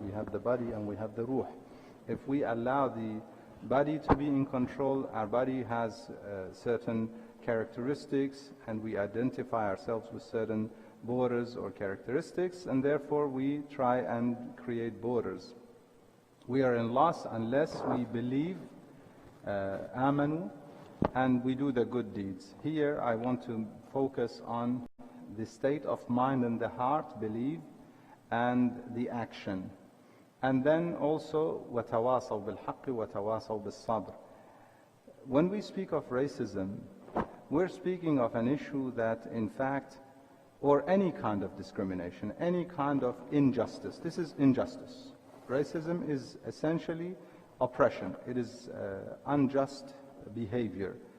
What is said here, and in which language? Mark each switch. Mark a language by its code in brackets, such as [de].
[en] We have the body and we have the ruh. If we allow the body to be in control, our body has certain characteristics and we identify ourselves with certain borders or characteristics, and therefore we try and create borders. We are in loss unless we believe, amanu, and we do the good deeds. Here I want to focus on the state of mind and the heart, believe, and the action. And then also, [ar] وَتَوَاصَوْا بِالْحَقِّ وَتَوَاصَوْا بِالصَّبْرِ. [en] When we speak of racism, we're speaking of an issue that in fact, or any kind of discrimination, any kind of injustice. This is injustice. Racism is essentially oppression. It is unjust behavior.